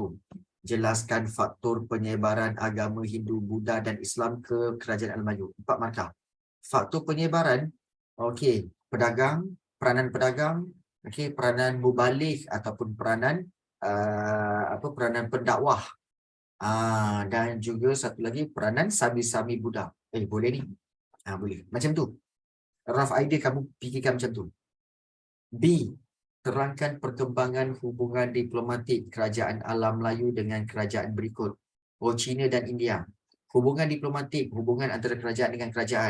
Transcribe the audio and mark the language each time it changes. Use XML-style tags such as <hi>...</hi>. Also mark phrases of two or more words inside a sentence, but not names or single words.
<ms>Jelaskan faktor penyebaran agama Hindu, Buddha dan Islam ke Kerajaan Al-Melayu. 4 markah. Faktor penyebaran, okey, pedagang, peranan pedagang, okey, peranan mubaligh ataupun peranan peranan pendakwah. Dan juga satu lagi peranan sami-sami Buddha. Boleh ni. Boleh. Macam tu.</ms> <en>Rough idea</en> <ms>kamu fikirkan macam tu. B. Terangkan perkembangan hubungan diplomatik Kerajaan Alam Melayu dengan kerajaan berikut. China dan India. Hubungan diplomatik, hubungan antara kerajaan dengan kerajaan.</ms>